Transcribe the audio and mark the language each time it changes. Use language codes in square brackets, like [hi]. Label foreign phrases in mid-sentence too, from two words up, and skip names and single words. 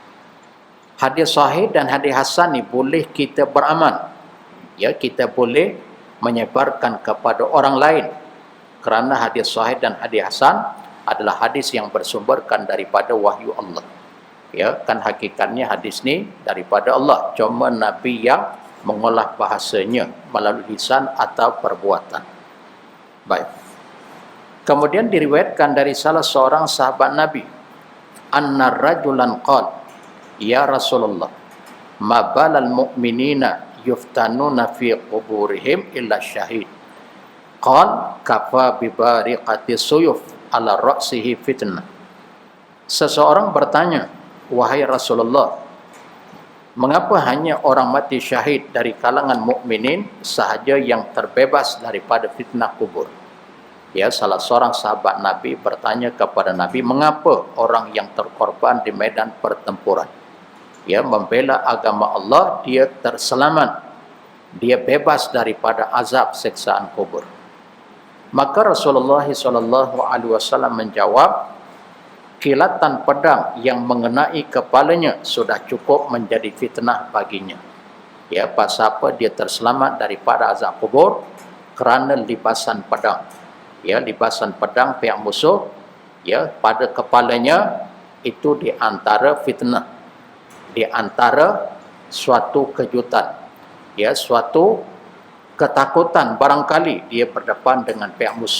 [ms] Hadis sahih dan hadis hasan ni boleh kita beramal. Ya, kita boleh menyebarkan kepada orang lain. Kerana hadis sahih dan hadis hasan adalah hadis yang bersumberkan daripada wahyu Allah. Ya, kan hakikatnya hadis ni daripada Allah. Cuma Nabi yang mengolah bahasanya melalui lisan atau perbuatan. Baik. Kemudian diriwayatkan dari salah seorang sahabat Nabi, [ar] أن رجلا قال يا رسول الله ما بال المؤمنين يفتنون في قبورهم إلا شهيد. قال كفى ببارقة السيوف على رأسه فتنة. [ms] Seseorang bertanya, wahai Rasulullah, mengapa hanya orang mati syahid dari kalangan mukminin sahaja yang terbebas daripada fitnah kubur? Ya, salah seorang sahabat Nabi bertanya kepada Nabi, mengapa orang yang terkorban di medan pertempuran, ya, membela agama Allah, dia terselamat, dia bebas daripada azab siksaan kubur? Maka Rasulullah SAW menjawab, kilatan pedang yang mengenai kepalanya sudah cukup menjadi fitnah baginya. Ya, pasal apa dia terselamat daripada azab kubur? Kerana libasan pedang. Ya, libasan pedang pihak musuh, ya, pada kepalanya itu di antara fitnah, di antara suatu kejutan, ya, suatu ketakutan barangkali dia berdepan dengan pihak musuh.